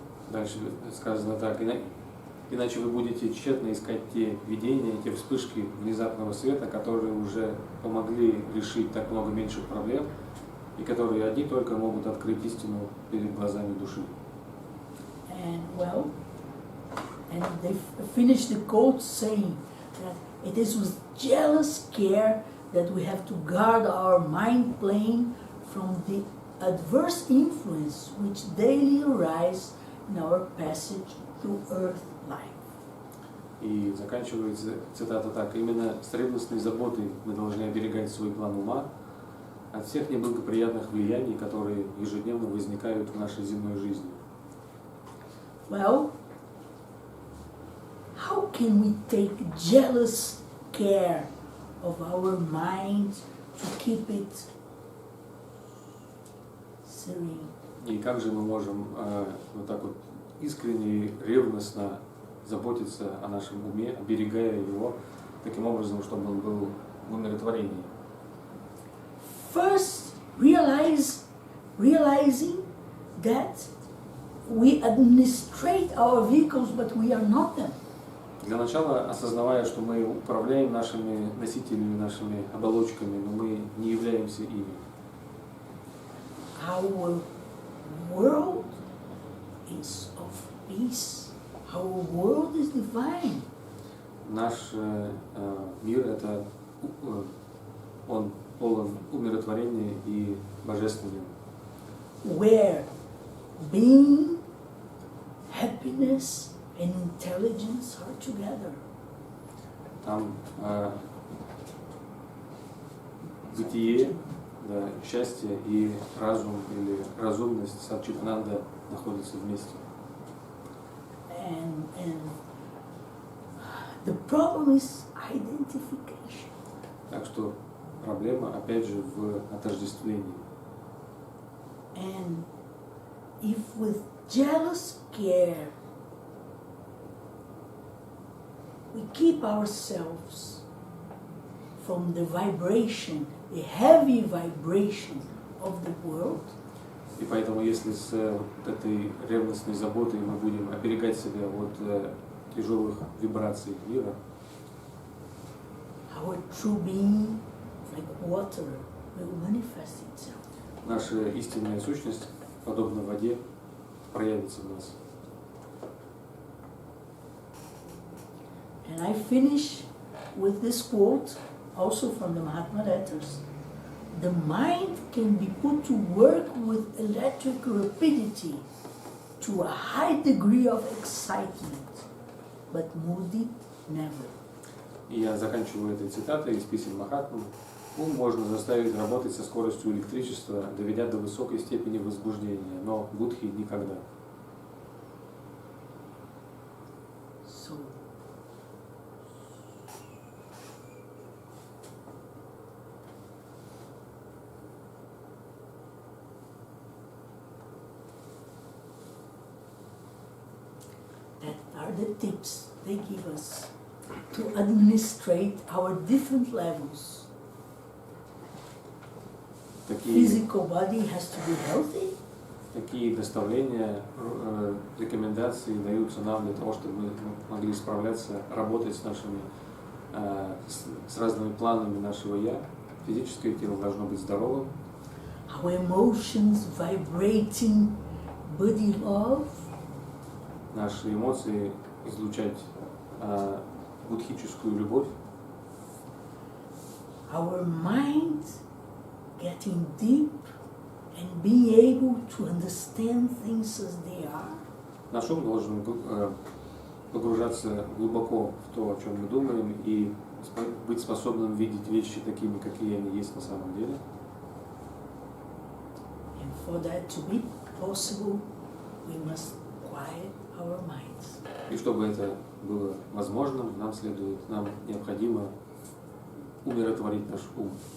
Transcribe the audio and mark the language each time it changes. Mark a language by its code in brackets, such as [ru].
[ru] Дальше сказано так, иначе вы будете тщетно искать те видения, те вспышки внезапного света, которые уже помогли решить так много меньших проблем, и которые одни только могут открыть истину перед глазами души. [en] And they finish the quote saying that it is with jealous care that we have to guard our mind plane from the adverse influence which daily arise in our passage through earth life. [ru] И заканчивается цитата так: именно с ревностной заботой мы должны оберегать свой план ума от всех неблагоприятных влияний, которые ежедневно возникают в нашей земной жизни. [en] Well, how can we take jealous care of our mind to keep it serene? [ru] И как же мы можем вот так вот искренне и ревностно заботиться о нашем уме, оберегая его таким образом, чтобы он был в умиротворении? [en] First, realizing that we administrate our vehicles, but we are not them. [ru] Для начала, осознавая, что мы управляем нашими носителями, нашими оболочками, но мы не являемся ими. [en] Our world is of peace. Our world is divine. [ru] Наш мир это он полон умиротворения и божественного. [en] Where being, happiness, and intelligence are together. [ru] Там бытие, да, счастье и разум или разумность сатчитананда находятся вместе. [en] And the problem is identification. [ru] Так что проблема, опять же, в отождествлении. [en] And if with jealous care we keep ourselves from the vibration, the heavy vibration of the world, [ru] И поэтому, если с этой ревностной заботой мы будем оберегать себя от тяжелых вибраций мира, [en] our true being, like water, will manifest itself. [ru] наша истинная сущность, подобно воде, проявится в нас. [en] And I finish with this quote, also from the Mahatma letters. The mind can be put to work with electric rapidity to a high degree of excitement, but moody never. [ru] И я заканчиваю этой цитатой из писем Махатмы. Ум можно заставить работать со скоростью электричества, доведя до высокой степени возбуждения, но будхи никогда. [en] So, that are the tips they give us to administrate our different levels. Physical body has to be healthy. [ru] Такие наставления, рекомендации даются нам для того, чтобы мы могли справляться, работать с нашими, с разными планами нашего «я». Физическое тело должно быть здоровым. [en] Our emotions vibrating body love. [ru] Наши эмоции излучать будхическую любовь. [en] Our mind getting deep and being able to understand things as they are. [ru] Наш ум должен погружаться глубоко в то, о чем мы думаем, и быть способным видеть вещи такими, какие они есть на самом деле. [en] And for that to be possible, we must quiet our minds. [ru] И чтобы это было возможным, нам необходимо умиротворить наш ум.